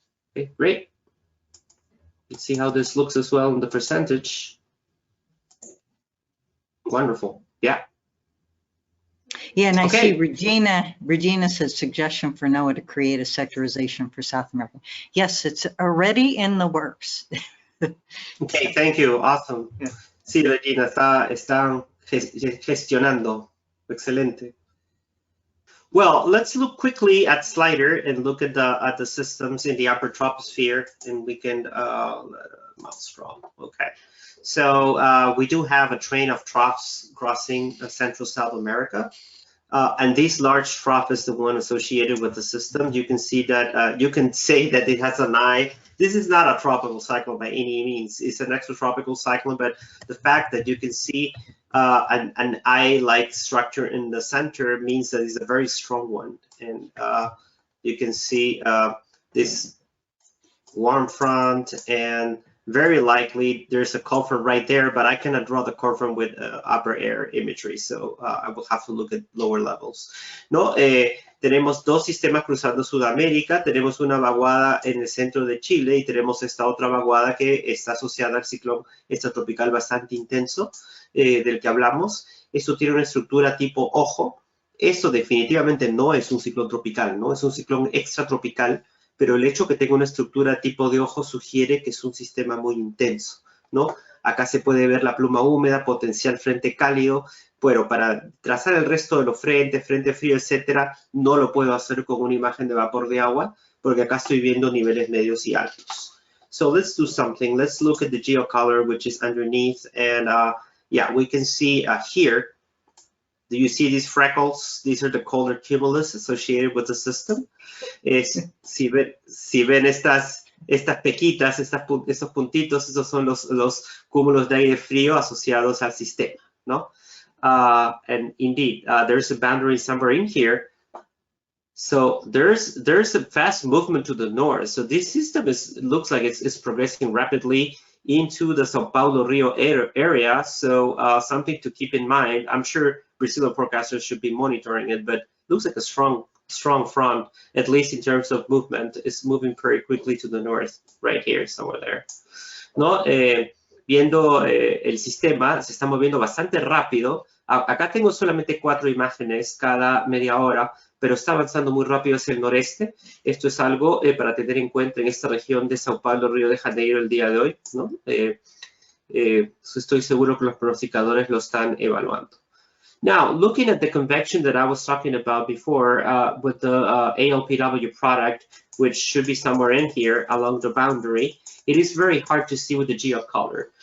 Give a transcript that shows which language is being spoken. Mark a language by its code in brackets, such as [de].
[en] Okay, great. Let's see how this looks as well in the percentage. Wonderful. Yeah. Yeah, and I Okay. see Regina says suggestion for NOAA to create a sectorization for South America. Yes, it's already in the works. Okay, thank you. Awesome. Yeah. [es] Sí, Regina, están gestionando. Excelente. [en] Well, let's look quickly at Slider and look at the systems in the upper troposphere, and we can mouse strong. Okay. So we do have a train of troughs crossing Central South America. And this large trough is the one associated with the system. You can see that, you can say that it has an eye. This is not a tropical cyclone by any means. It's an extratropical cyclone, but the fact that you can see an eye-like structure in the center means that it's a very strong one. And you can see this warm front, and very likely there's a cold front right there, but I cannot draw the cold front with upper air imagery, so I will have to look at lower levels. [es] ¿No? Tenemos dos sistemas cruzando Sudamérica, tenemos una vaguada en el centro de Chile y tenemos esta otra vaguada que está asociada al ciclón extratropical bastante intenso del que hablamos. Esto tiene una estructura tipo ojo. Esto definitivamente no es un ciclón tropical, ¿no? Es un ciclón extratropical, pero el hecho que tenga una estructura tipo de ojo sugiere que es un sistema muy intenso, ¿no? Acá se puede ver la pluma húmeda, potencial frente cálido, pero para trazar el resto de los frentes, frente frío, etcétera, no lo puedo hacer con una imagen de vapor de agua, porque acá estoy viendo niveles medios y altos. [en] So let's do something. Let's look at the geocolor, which is underneath, and yeah, we can see here. Do you see these freckles? These are the color cumulus associated with the system. [es] Si ven estas pequitas, estos puntitos, esos son los cúmulos de aire frío asociados al sistema, ¿no? [en] And indeed, there's a boundary somewhere in here. So there's a fast movement to the north. So this system looks like it's progressing rapidly into the Sao Paulo Rio area. So something to keep in mind. I'm sure Brazilian forecasters should be monitoring it, but looks like a strong front, at least in terms of movement. It's moving very quickly to the north, right here, somewhere there. [es] ¿No? Viendo el sistema, se está moviendo bastante rápido. Acá tengo solamente 4 imágenes cada media hora, pero está avanzando muy rápido hacia el noreste. Esto es algo para tener en cuenta en esta región de Sao Paulo, Río de Janeiro el día de hoy, ¿no? Estoy seguro que los pronosticadores lo están evaluando. [en] Now, looking at the convection that I was talking about before with the ALPW product, which should be somewhere in here along the boundary, it is very hard to see with the geocolor.